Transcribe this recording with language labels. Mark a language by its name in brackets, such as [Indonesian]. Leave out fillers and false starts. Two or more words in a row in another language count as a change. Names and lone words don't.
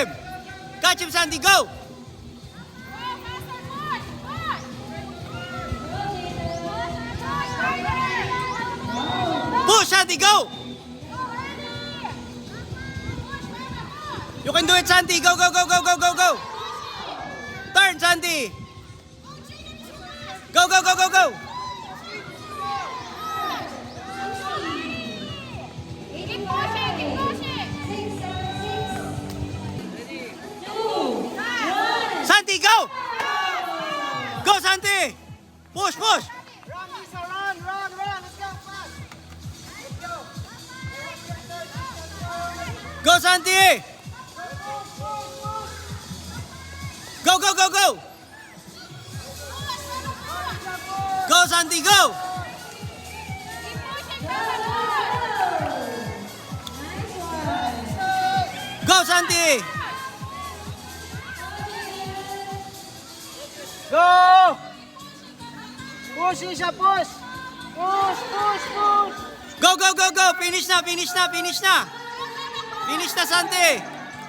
[English] Catch him, Santi! Go! Push, Santi! Go! You can do it, Santi! Go, go, go, go, go, go, go! Turn, Santi! Go, go, go, go, go! Keep pushing, keep pushing. 6, 7, 6, 2, 1. Santi, go! Go, Santi! Push, push! Run, Lisa, run, run, run. Let's go, fast. Let's go. Go, Santi! Go, go, go, go! Go, Santi, go! Go, Santi! Go! Push, Lisa, push. Push, push, push. Go, go, go, go! Finish na, finish na, finish na! Finish na, Santi!